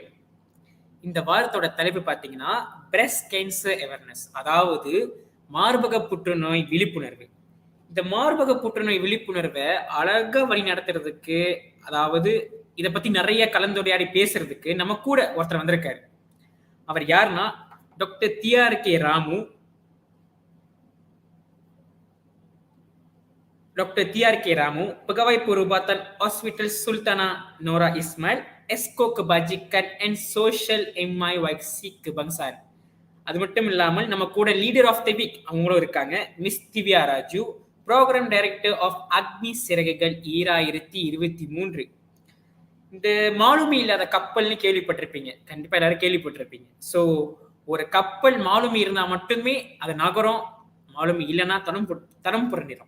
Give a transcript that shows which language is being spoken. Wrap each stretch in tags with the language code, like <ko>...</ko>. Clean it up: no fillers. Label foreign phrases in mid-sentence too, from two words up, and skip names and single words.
<ta>இந்த வாரத்தோட தலைப்பு பார்த்தீங்கன்னா</ta> <en>breast cancer awareness,</en> <ta>அதாவது மார்பக புற்றுநோய் விழிப்புணர்வு. இந்த மார்பக புற்றுநோய் விழிப்புணர்வை அழகா வழி நடத்துறதுக்கு, அதாவது இதை பத்தி நிறைய கலந்துரையாடி பேசுறதுக்கு நம்ம கூட ஒருத்தர் வந்திருக்காரு. அவர் யாருன்னா டாக்டர் TRK ராமு. Dr.</ta> <ms>TRK Ramu, Pegawai Perubatan Hospital Sultana Nora Ismail, Esko Kebajikan</ms> <en>and Social</en> <ms>MIYC Kebangsaan.</ms> <ta>அது மட்டும் இல்லாமல் நம்ம கூட</ta> <en>leader of the week</en> <ta>அவங்களும் இருக்காங்க, மிஸ் திவ்யா ராஜு,</ta> <en>program director of</en> <ta>அக்னி சிறகுகள் 2023. இந்த மாலுமி இல்லாத கப்பல்னு கேள்விப்பட்டிருப்பீங்க, கண்டிப்பா எல்லாரும் கேள்விப்பட்டிருப்பீங்க. ஸோ ஒரு கப்பல் மாலுமி இருந்தா மட்டுமே அது நகரம், மாலுமி இல்லைன்னா தரம் புரண்டிடும்.</ta>